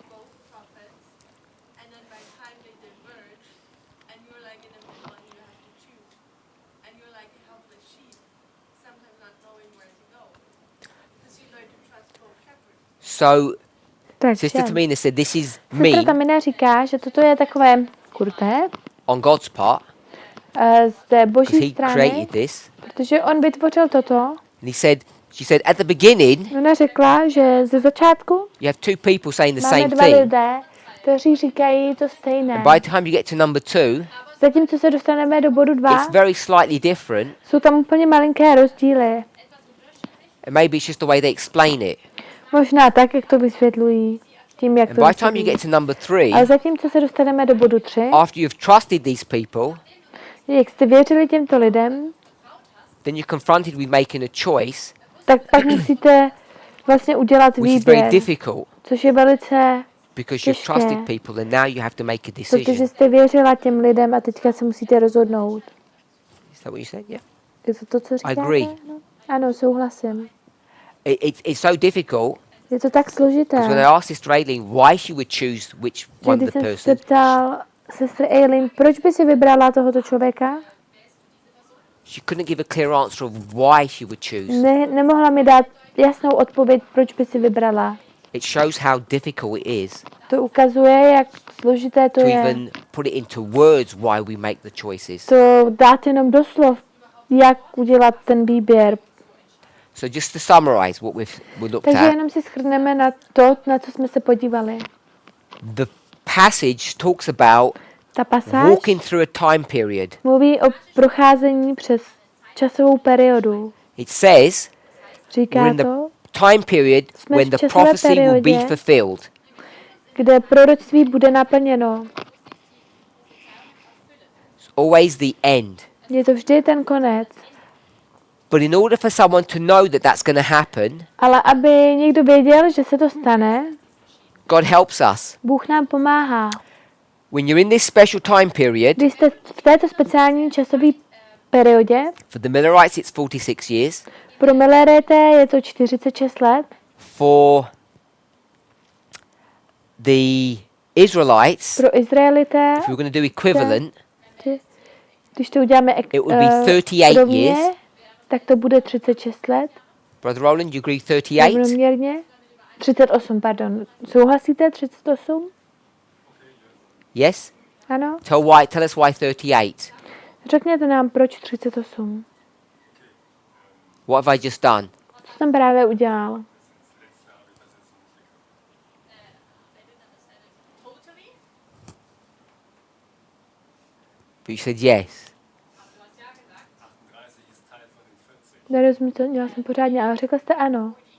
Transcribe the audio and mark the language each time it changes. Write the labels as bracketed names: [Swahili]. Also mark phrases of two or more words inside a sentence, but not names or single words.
[English] both prophets, and then by time they diverge, and you're like in the middle and you have to choose, and you're like a helpless sheep, sometimes not knowing where to go, because you learn to trust both shepherds. So [Czech] Takže [English] Sister Tamina said this is [Czech] sestra [English] mean [Czech] Tamina říká, že toto je takové kruté [English] on God's part [Czech] z té [English] because [Czech] boží [English] he [Czech] strany, [English] created this. [Czech] protože on vytvořil toto. [English] And she said at the beginning [Czech] Ona řekla, že ze začátku [English] you have two people saying the [Czech] máme [English] same [Czech] dva [English] thing. [Czech] lidé, kteří říkají to stejné. [English] And by the time you get to number 2, [Czech] Zatímco se dostaneme do bodu 2, [English] it's very slightly different. [Czech] jsou tam úplně malinké rozdíly. [English] And maybe it's just the way they explain it. [Czech] Možná tak, jak to vysvětlují. Tím, jak [English] And [Czech] to [English] by the time you [Czech] vysvětlují. [English] get to number 3, [Czech] Ale zatímco se dostaneme do bodu 3, [English] after you've trusted these people, [Czech] jak jste věřili těmto lidem, [English] then you're confronted with making a choice, [Czech] tak pak musíte vlastně udělat [English] which is very [Czech] výběr, [English] difficult [Czech] což je velice, [English] because you've [Czech] těžké. [English] trusted people and now you have to make a decision. [Czech] protože jste věřila těm lidem a teďka se musíte rozhodnout. [English] Is that what you said? Yeah. [Czech] Je to, co říkáte? [English] agree. [Czech] No. Ano, souhlasím. [English] It's so difficult [Czech] Je to tak složité, [English] because when I asked Sister Aileen why she would choose which [Czech] že [English] one [Czech] když [English] of the [Czech] jsem se [English] person, [Czech] ptal sestry Eileen, proč by si vybrala tohoto člověka, [English] she couldn't give a clear answer of why she would choose. [Czech] nemohla mi dát jasnou odpověď, proč by si vybrala. [English] It shows how difficult it is [Czech] To ukazuje, jak složité to [English] to [Czech] je. [English] even put it into words why we make the choices. [Czech] To dát jenom do slov, jak udělat ten výběr. [English] So just to summarize what we looked [Czech] Takže [English] at, [Czech] jenom si shrneme na to, na co jsme se podívali. [English] the passage talks about [Czech] Ta pasáž [English] walking through a time period. [Czech] mluví o procházení přes časovou periodu. [English] It says we're [Czech] Říká [English] in the [Czech] to, [English] time period [Czech] Jsme [English] when [Czech] v [English] the [Czech] časové [English] prophecy will be [Czech] periodě. [English] fulfilled. [Czech] kde proroctví bude naplněno. [English] It's always the end. [Czech] Je to vždy ten konec. [English] But in order for someone to know that that's going to happen, [Czech] Ale aby někdo věděl, že se to stane, [English] God helps us. [Czech] Bůh nám pomáhá. [English] When you're in this special time period, [Czech] Když jste v této speciální časové periodě, [English] for the Millerites it's 46 years, [Czech] pro Millerete je to 46 let, [English] for the Israelites, [Czech] pro Izraelité, [English] if we were going to do equivalent, [Czech] když to uděláme [English] it would be 38 [Czech] rovně, [English] years. [Czech] tak to bude 36 let, [English] Brother Roland, you agree 38? [Czech] rovnoměrně. 38, pardon. Souhlasíte? 38? [English] Yes? [Czech] Ano? [English] Tell us why 38. [Czech] Řekněte nám, proč 38. [English] What have I just done? [Czech] Co jsem právě udělal? [English] But you said yes. [Czech] Nerozumím to, měla jsem pořádně, ale řekla jste ano.